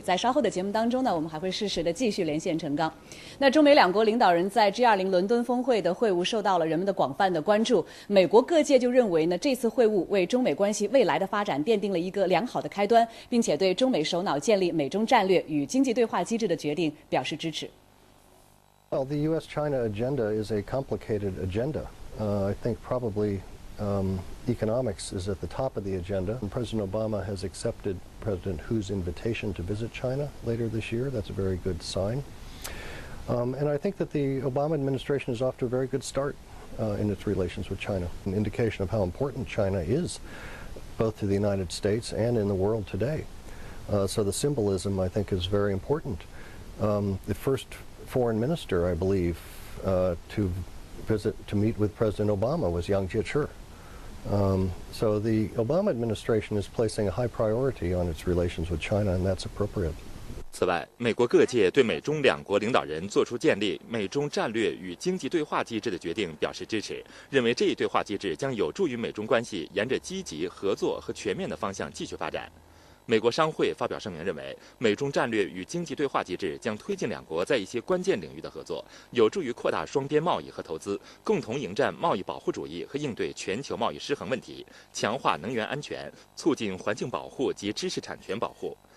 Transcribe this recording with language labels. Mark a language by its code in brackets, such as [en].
[zh] 在稍后的节目当中呢，我们还会适时的继续连线陈刚。那中美两国领导人在 G20 伦敦峰会的会晤受到了人们的广泛的关注。美国各界就认为呢，这次会晤为中美关系未来的发展奠定了一个良好的开端，并且对中美首脑建立美中战略与经济对话机制的决定表示支持。 [en] Well, the U.S.-China agenda is a complicated agenda. I think probably economics is at the top of the agenda. And President Obama has accepted President Hu's invitation to visit China later this year. That's a very good sign. And I think that the Obama administration is off to a very good start in its relations with China, an indication of how important China is, both to the United States and in the world today. So the symbolism, I think, is very important. The first foreign minister, I believe, to meet with President Obama was Yang Jiechi. So the Obama administration is placing a high priority on its relations with China, and that's appropriate. [zh] 此外，美国各界对美中两国领导人作出建立美中战略与经济对话机制的决定表示支持，认为这一对话机制将有助于美中关系沿着积极合作和全面的方向继续发展。美国商会发表声明认为，美中战略与经济对话机制将推进两国在一些关键领域的合作，有助于扩大双边贸易和投资，共同迎战贸易保护主义和应对全球贸易失衡问题，强化能源安全，促进环境保护及知识产权保护。